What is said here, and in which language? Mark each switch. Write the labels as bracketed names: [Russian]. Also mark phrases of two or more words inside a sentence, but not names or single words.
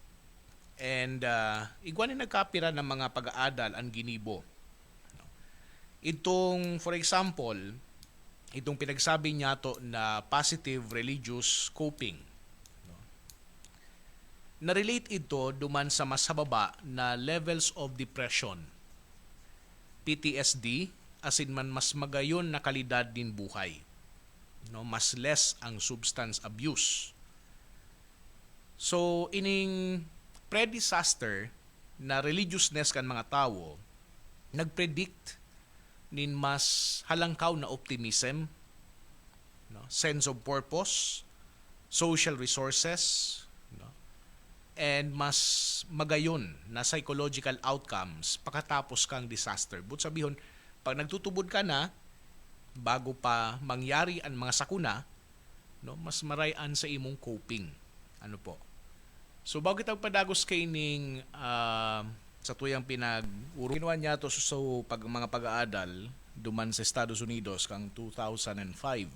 [Bikol] And igwa ni nagkapira ng mga pag-aadal ang ginibo. Itong, [English] for example, [Bikol] itong pinagsabi niya to na [English] positive religious coping. [Bikol] Na-relate ito duman sa mas hababa na [English] levels of depression, PTSD, [Bikol] asin man mas magayon na kalidad din buhay. No, mas less ang [English] substance abuse. [Bikol] So, ining pre-disaster na religiousness kan mga tao, nagpredict nin mas halangkaw na optimism, no, [English] sense of purpose, social resources, [Bikol] no, [English] and mas magayon [Bikol] na [English] psychological outcomes [Bikol] pagkatapos kang disaster. But sabihon, pag nagtutubod ka na, bago pa mangyari ang mga sakuna, no, mas marayan sa imong coping. Ano po? So, bago kitang padagos kay ning sa tuyang pinag-uro, ginawa niya to so mga pag-aadal duman sa Estados Unidos kang 2005.